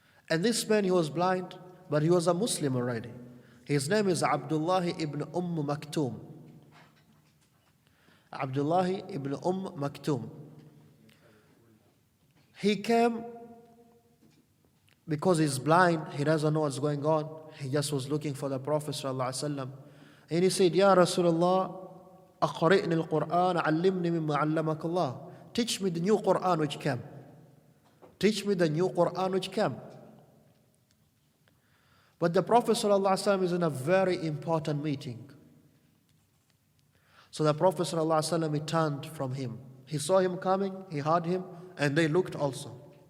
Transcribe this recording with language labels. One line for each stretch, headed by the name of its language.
English: And this man, he was blind, but he was a Muslim already. His name is Abdullah ibn Maktum. Abdullah ibn Maktum. He came because he's blind, he doesn't know what's going on. He just was looking for the Prophet ﷺ. And he said, Ya Rasulullah,
Arabic: أقرئني القرآن علمني مما علمك الله.
English: Teach me the new Quran which came. Teach me the new Quran which came. But the Prophet ﷺ is in a very important meeting. So the Prophet ﷺ, he turned from him. He saw him coming, he heard him, and they looked also.